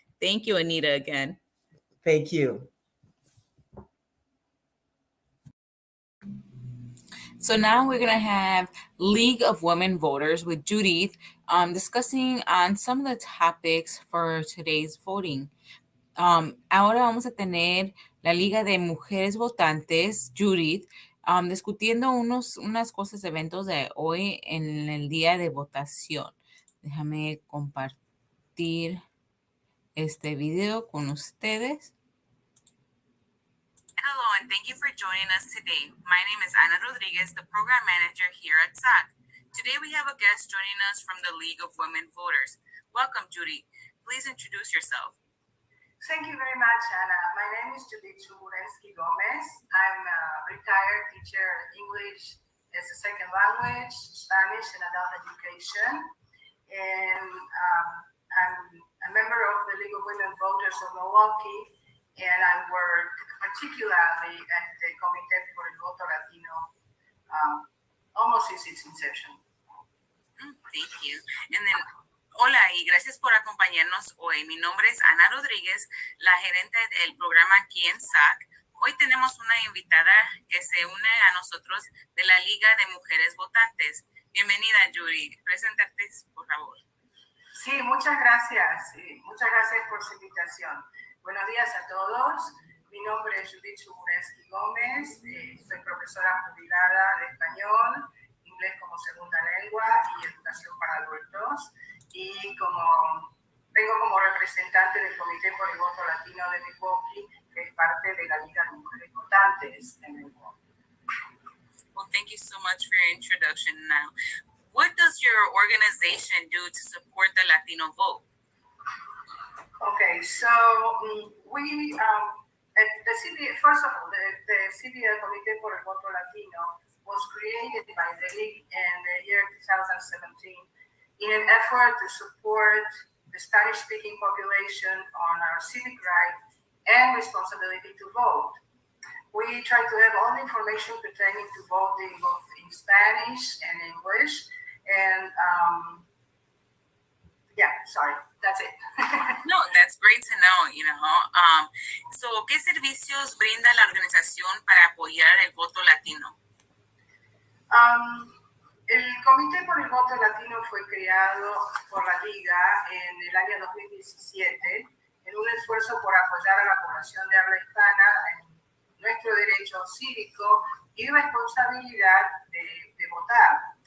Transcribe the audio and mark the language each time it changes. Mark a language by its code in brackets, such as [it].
[en] Thank you, Anita, again. Thank you. So now we're going to have League of Women Voters with Judith discussing on some of the topics for today's voting. [es] Ahora vamos a tener la Liga de Mujeres Votantes, Judith, discutiendo unas cosas, eventos de hoy en el día de votación. Déjame compartir este video con ustedes. [en] Hello, and thank you for joining us today. My name is Ana Rodriguez, the program manager here at SAC. Today we have a guest joining us from the League of Women Voters. Welcome, Judy. Please introduce yourself. Thank you very much, Ana. My name is Judith Chuburensky Gomez. I'm a retired teacher of English as a second language, Spanish, and adult education. And I'm a member of the League of Women Voters of Milwaukee, and I work particularly at the Comité for el Vote-A-Thon almost since its inception. Thank you. And then [es] Hola y gracias por acompañarnos hoy. Mi nombre es Ana Rodríguez, la gerente del programa aquí en SAC. Hoy tenemos una invitada que se une a nosotros de la Liga de Mujeres Votantes. Bienvenida, Yuri. Preséntate, por favor. Sí, muchas gracias. Muchas gracias por su invitación. Buenos días a todos. Mi nombre es Judith Chubulensky Gómez. Soy profesora jubilada de español, inglés como segunda lengua y educación para adultos. Y vengo como representante del Comité por el Voto Latino de Milwaukee, que es parte de la Liga de Mujeres Votantes de Milwaukee. [en] Well, thank you so much for your introduction now. What does your organization do to support the Latino vote? Okay, so we, the CBA, first of all, the CBA Comité por el Voto Latino was created by the League in the year 2017 in an effort to support the Spanish-speaking population on our civic right and responsibility to vote. We try to have all the information pertaining to voting both in Spanish and English. And that's it. No, that's great to know, So, [es] ¿qué servicios brinda la organización para apoyar el voto latino? El Comité por el Voto Latino fue creado por la Liga en el año 2017 en un esfuerzo por apoyar a la población de habla hispana en nuestro derecho cívico y responsabilidad de votar.